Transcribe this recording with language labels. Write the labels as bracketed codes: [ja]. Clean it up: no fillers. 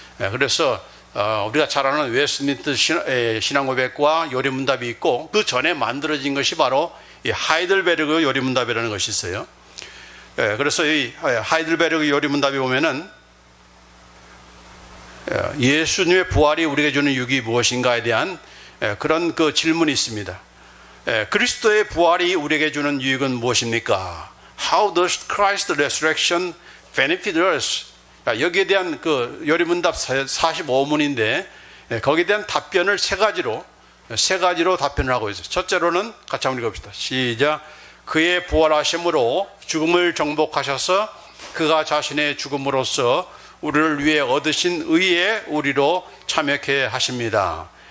[ko] 그래서 우리가 잘 아는 웨스트민스터 신앙고백과 요리문답이 있고, 그 전에 만들어진 것이 바로 이 하이델베르그 요리문답이라는 것이 있어요. 그래서 이 하이델베르그 요리문답이 보면은 예수님의 부활이 우리에게 주는 유익이 무엇인가에 대한 그런 그 질문이 있습니다. 그리스도의 부활이 우리에게 주는 유익은 무엇입니까? [en] How does Christ's resurrection benefit us? [ko] 여기에 대한 그 요리문답 45문인데 거기에 대한 답변을 세 가지로 답변을 하고 있어요. 첫째로는 같이 한번 읽어봅시다. 시작. 그의 부활하심으로 죽음을 정복하셔서 그가 자신의 죽음으로써 우리를 위해 얻으신 의에 우리로 참여케 하십니다.